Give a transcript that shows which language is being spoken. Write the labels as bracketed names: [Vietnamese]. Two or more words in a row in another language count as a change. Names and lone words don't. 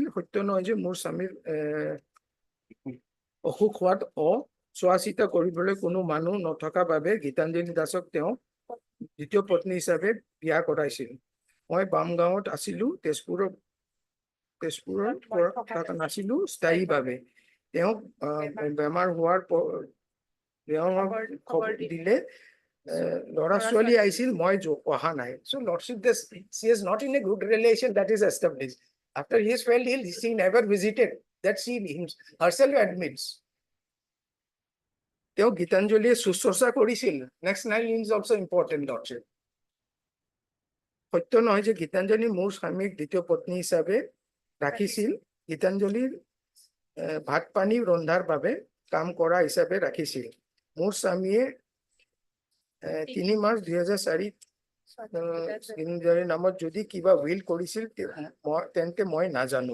[Assamese] সত্য নহয় যে মোৰ স্বামীৰ অসুখ হোৱাত চোৱা চিতা কৰিবলৈ কোনো মানুহ নথকা বাবে গীতাঞ্জলি দাসক তেওঁ দ্বিতীয় পত্নী হিচাপে বিয়া কৰাইছিল। মই বামগাঁৱত আছিলো, তেজপুৰত থকা নাছিলো স্থায়ীভাৱে। তেওঁক বেমাৰ হোৱাৰ খবৰ দিলে ল'ৰা ছোৱালী আহিছিল, মই অহা নাই। [English] So Lordship, she is not in a good relation that is established. After he fell ill, she never visited, that she herself admits. [Assamese] তেওঁ গীতাঞ্জলিয়ে শুশ্ৰূষা কৰিছিল। [English] Next line is also important, Lordship. [Assamese] সত্য নহয় যে গীতাঞ্জলি মোৰ স্বামীক দ্বিতীয় পত্নী হিচাপে ৰাখিছিল। গীতাঞ্জলিৰ ভাত পানী ৰন্ধাৰ বাবে কাম কৰা হিচাপে ৰাখিছিল। মোৰ স্বামীয়ে 3 মাৰ্চ 2004 নামত যদি কিবা উইল কৰিছিল তেন্তে মই নাজানো।